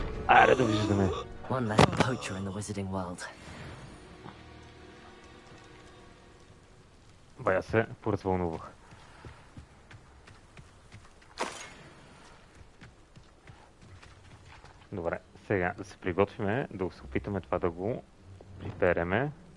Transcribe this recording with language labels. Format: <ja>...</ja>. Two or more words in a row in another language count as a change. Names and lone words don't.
<bg>Айде да виждаме.</bg> <en>One less poacher in the wizarding world.</en> <bg>Бая се поразвълнувах. Добре, сега да се приготвиме, да се опитаме това да го припереме.</bg>